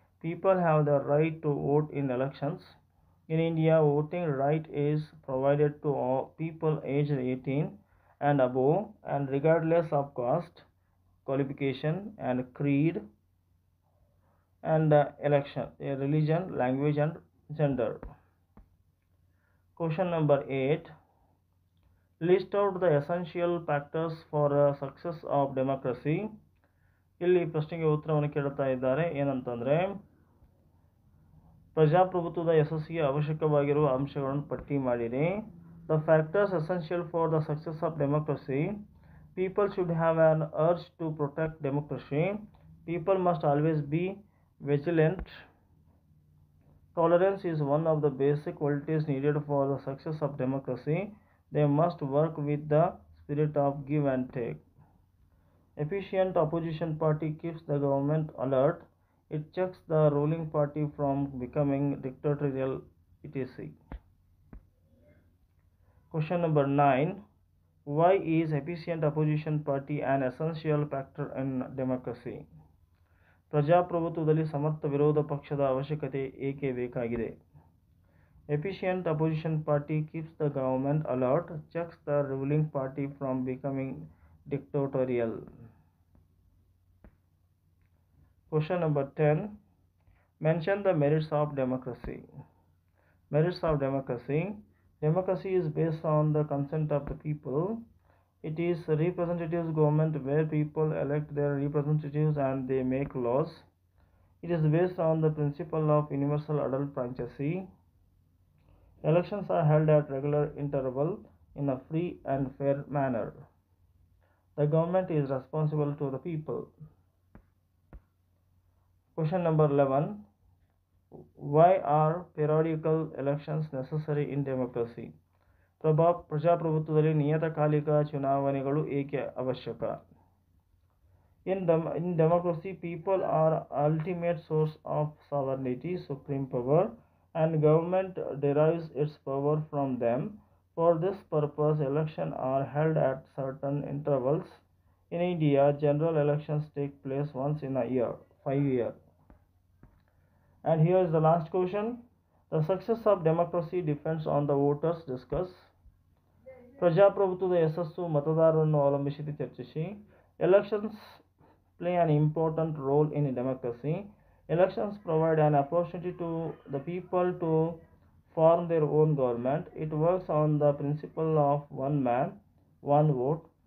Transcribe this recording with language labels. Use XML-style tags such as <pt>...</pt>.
<en>People have the right to vote in elections. In India, voting right is provided to all people aged 18 and above, and regardless of caste, qualification, and creed, and election, religion, language, and gender. Question number 8. List out the essential factors for success of democracy.</en> <kn>ಇಲ್ಲಿ ಪ್ರಶ್ನೆಗೆ ಉತ್ತರವನ್ನು ಕೇಳುತ್ತಾ ಇದ್ದಾರೆ. ಏನಂತಂದರೆ, ಪ್ರಜಾಪ್ರಭುತ್ವದ ಯಶಸ್ಸಿಗೆ ಅವಶ್ಯಕವಾಗಿರುವ ಅಂಶಗಳನ್ನು ಪಟ್ಟಿ ಮಾಡಿರಿ.</kn> <en>The factors essential for the success of democracy. People should have an urge to protect democracy. People must always be vigilant. Tolerance is one of the basic qualities needed for the success of democracy. They must work with the spirit of give and take. Efficient opposition party keeps the government alert. It checks the ruling party from becoming dictatorial, etc. Question number 9. Why is efficient opposition party an essential factor in democracy?</en> <kn>ಪ್ರಜಾಪ್ರಭುತ್ವದಲ್ಲಿ ಸಮರ್ಥ ವಿರೋಧ ಪಕ್ಷದ ಅವಶ್ಯಕತೆ ಏಕೆ ಬೇಕಾಗಿದೆ?</kn> <en>Efficient opposition party keeps the government alert, checks the ruling party from becoming dictatorial. Question number 10. Mention the merits of democracy. Merits of democracy. Democracy is based on the consent of the people. It is a representative government where people elect their representatives and they make laws. It is based on the principle of universal adult primacy. Elections are held at regular interval in a free and fair manner. The government is responsible to the people. Question number 11. Why are periodical elections necessary in democracy?</en> <kn>ಪ್ರಜಾಪ್ರಭುತ್ವದಲ್ಲಿ ನಿಯತಕಾಲಿಕ ಚುನಾವಣೆಗಳು ಏಕೆ ಅವಶ್ಯಕ?</kn> <en>In democracy, people are ultimate source of sovereignty, supreme power, and government derives its power from them. For this purpose, elections are held at certain intervals. In India, general elections take place once in a year, 5 years. And here is the last question. The success of democracy depends on the voters. Discuss.</en> <kn>ಪ್ರಜಾಪ್ರಭುತ್ವದ ಯಶಸ್ಸು ಮತದಾರರನ್ನು ಅವಲಂಬಿಸಿದೆ. ಚರ್ಚಿಸಿ.</kn> <en>Elections play an important role in democracy. Elections provide an opportunity to the people to form their own government. It works on the principle of one man, one vote.</en>